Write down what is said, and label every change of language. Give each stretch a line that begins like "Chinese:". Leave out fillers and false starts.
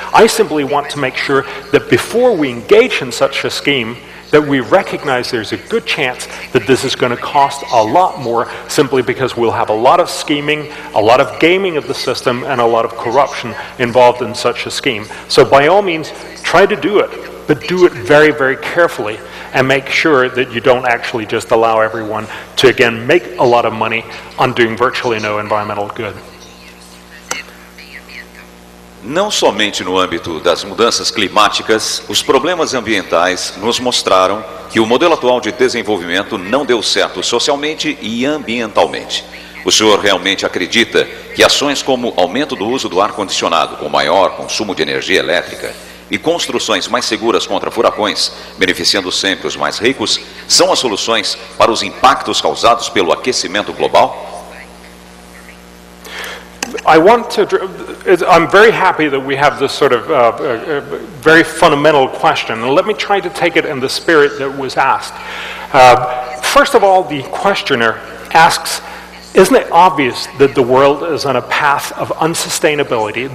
English: I simply want to make sure that before we engage in such a scheme, that we recognize there's a good chance that this is going to cost a lot more, simply because we'll have a lot of scheming, a lot of gaming of the system, and a lot of corruption involved in such a scheme. So by all means, try to do it, but do it very, very carefully, and make sure that you don't actually just allow everyone to, again, make a lot of money on doing virtually no environmental good.
Portuguese: Não somente no âmbito das mudanças climáticas, os problemas ambientais nos mostraram que o modelo atual de desenvolvimento não deu certo socialmente e ambientalmente. O senhor realmente acredita que ações como aumento do uso do ar-condicionado com maior consumo de energia elétrica e construções mais seguras contra furacões, beneficiando sempre os mais ricos, são as soluções para os impactos causados pelo aquecimento global?
English: I'm very happy that we have this sort of very fundamental question, and let me try to take it in the spirit that was asked. First of all, the questioner asks, isn't it obvious that the world is on a path of unsustainability?